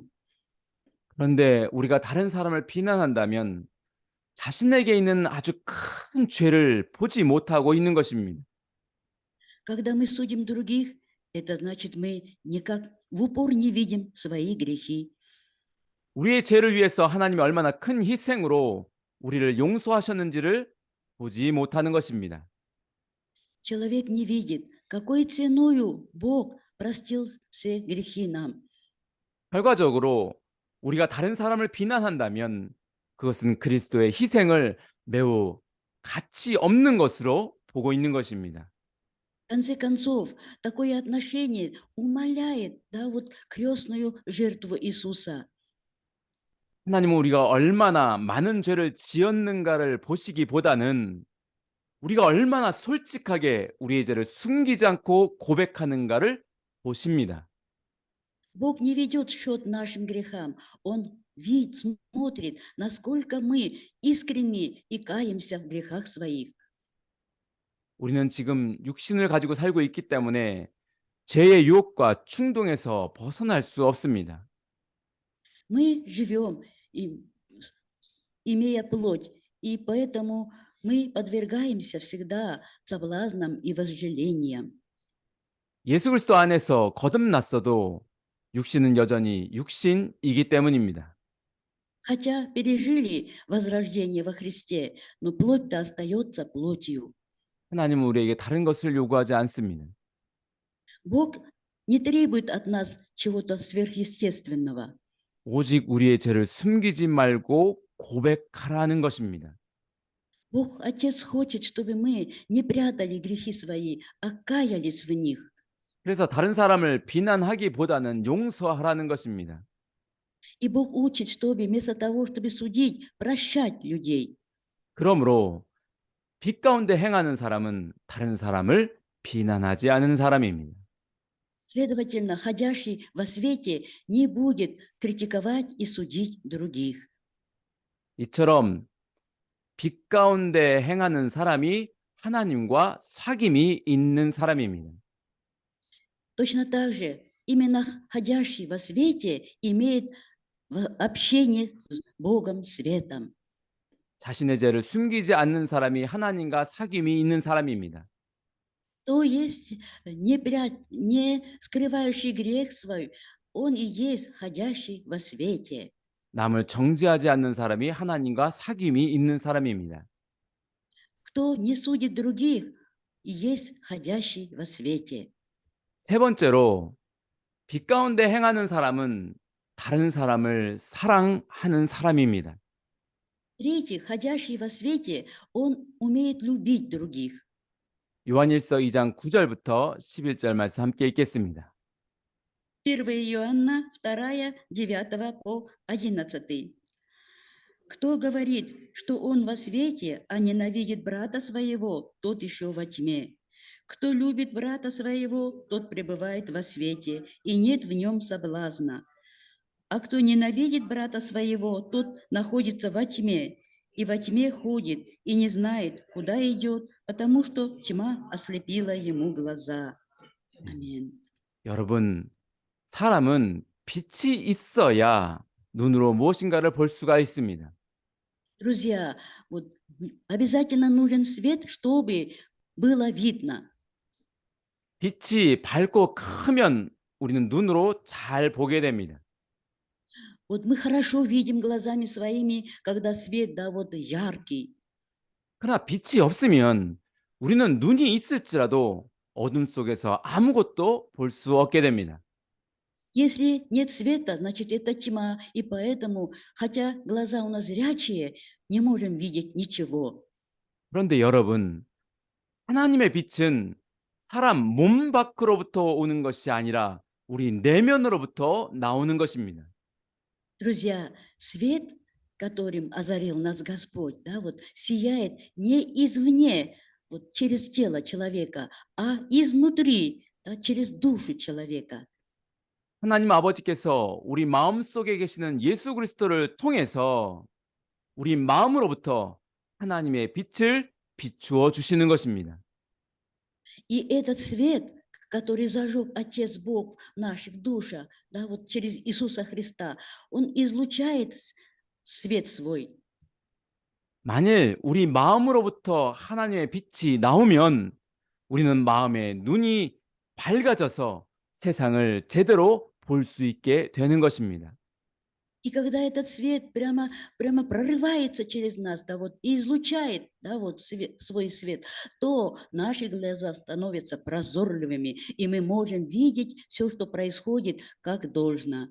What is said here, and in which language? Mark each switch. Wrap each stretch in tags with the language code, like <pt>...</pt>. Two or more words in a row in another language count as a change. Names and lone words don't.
<ko>그런데 우리가 다른 사람을 비난한다면 자신에게 있는 아주 큰 죄를 보지 못하고 있는 것입니다.</ko> <ru>Когда мы судим других, это значит, мы никак в упор не видим свои грехи.</ru> <ko>우리의 죄를 위해서 하나님이 얼마나 큰 희생으로 우리를 용서하셨는지를 보지 못하는 것입니다.</ko> <ru>Человек не видит, какой ценою Бог простил все грехи нам.</ru> <ko>결과적으로 우리가 다른 사람을 비난한다면 그것은 그리스도의 희생을 매우 가치 없는 것으로 보고 있는 것입니다.</ko> <ru>В конце концов, такое отношение умаляет, да, крестную жертву Иисуса.</ru> <ko>하나님은 우리가 얼마나 많은 죄를 지었는가를 보시기보다는 우리가 얼마나 솔직하게 우리의 죄를 숨기지 않고 고백하는가를 보십니다.</ko> <ru>Бог не ведет счет нашим грехам. Он смотрит, насколько мы искренни и каемся в грехах своих.</ru> <ko>우리는 지금 육신을 가지고 살고 있기 때문에 죄의 유혹과 충동에서 벗어날 수 없습니다.</ko> <ru>Мы живем, имея плоть, и поэтому мы подвергаемся всегда соблазнам и вожделениям.</ru> <ko>예수 그리스도 안에서 거듭났어도 육신은 여전히 육신이기 때문입니다.</ko> <ru>Хотя пережили возрождение во Христе, но плоть-то остается плотью.</ru> <ko>하나님은 우리에게 다른 것을 요구하지 않습니다.</ko> <ru>Бог не требует от нас чего-то сверхъестественного.</ru> <ko>오직 우리의 죄를 숨기지 말고 고백하라는 것입니다.</ko> <ru>Бог Отец хочет, чтобы мы не прятали грехи свои, а каялись в них.</ru> <ko>그래서 다른 사람을 비난하기보다는 용서하라는 것입니다.</ko> <ru>И Бог учит, чтобы вместо того, чтобы судить, прощать людей.</ru> <ko>그러므로 빛 가운데 행하는 사람은 다른 사람을 비난하지 않은 사람입니다.</ko> <ru>Следовательно, ходящий во свете не будет критиковать и судить других.</ru> <ko>이처럼 빛 가운데 행하는 사람이 하나님과 사귐이 있는 사람입니다.</ko> <ru>Точно так же, именно ходящий во свете имеет общение с Богом светом.</ru> <ko>자신의 죄를 숨기지 않는 사람이 하나님과 사귐이 있는 사람입니다.</ko> <ru>То есть не скрывающий грех свой, он и есть ходящий во свете.</ru> <ko>남을 정죄하지 않는 사람이 하나님과 사귐이 있는 사람입니다.</ko> <ru>Кто не судит других, и есть ходящий во свете.</ru> <ko>세 번째로 빛 가운데 행하는 사람은 다른 사람을 사랑하는 사람입니다.</ko> <ru>В-третьих, ходящий во свете, он умеет любить других.</ru> <ko>요한일서 2장 9절부터 11절 말씀 함께 읽겠습니다.</ko> <ru>1 Иоанна 2, 9 по 11. Кто говорит, что он во свете, а ненавидит брата своего, тот еще во тьме. Кто любит брата своего, тот пребывает во свете, и нет в нем соблазна. А кто ненавидит брата своего, тот находится во тьме, и во тьме ходит, и не знает, куда идет, потому что тьма ослепила ему глаза. Аминь.</ru> <ko>여러분, 사람은 빛이 있어야 눈으로 무엇인가를 볼 수가 있습니다.</ko> <ru>Друзья, вот обязательно нужен свет, чтобы было видно.</ru> <ko>빛이 밝고 크면 우리는 눈으로 잘 보게 됩니다.</ko> <ru>Вот мы хорошо видим глазами своими, когда свет, да, вот яркий.</ru> <ko>그러나 빛이 없으면 우리는 눈이 있을지라도 어둠 속에서 아무것도 볼 수 없게 됩니다.</ko> <ru>Если нет света, значит это тьма, и поэтому, хотя глаза у нас зрячие, не можем видеть ничего.</ru> <ko>그런데 여러분, 하나님의 빛은 사람 몸 밖으로부터 오는 것이 아니라 우리 내면으로부터 나오는 것입니다.</ko> <ru>Друзья, свет, которым озарил нас Господь, да, вот сияет не извне, вот через тело человека, а изнутри, да, через душу человека.</ru> <ko>하나님 아버지께서 우리 마음속에 계시는 예수 그리스도를 통해서 우리 마음으로부터 하나님의 빛을 비추어 주시는 것입니다.</ko> <ru>И этот свет, который зажег Отец Бог в наших душах, да, вот через Иисуса Христа, Он излучает свет свой.</ru> <ko>만일 우리 마음으로부터 하나님의 빛이 나오면 우리는 마음의 눈이 밝아져서 세상을 제대로 볼 수 있게 되는 것입니다.</ko> <ru>И когда этот свет прямо прорывается через нас, да, вот, и излучает, да, вот свой свет, то наши глаза становятся прозорливыми, и мы можем видеть все, что происходит, как должно.</ru>